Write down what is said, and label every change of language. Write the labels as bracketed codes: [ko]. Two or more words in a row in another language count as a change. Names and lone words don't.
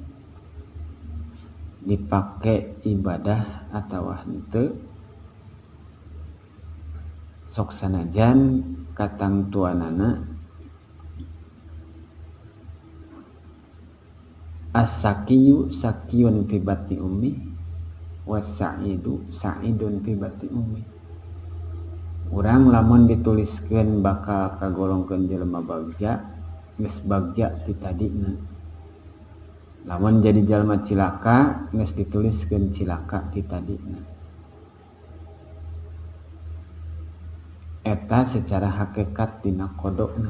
[su] dipake ibadah atawa henteu sok sanajan katang tuanana [ar] الشقي شقي في بطن أمه والسعيد سعيد في بطن أمه. [su] Urang lamun dituliskeun bakal kagolongkeun jelema bagja geus bagja ti tadina. Lamun jadi jalma cilaka geus dituliskeun cilaka ti tadina. Eta secara hakikat dina kodokna.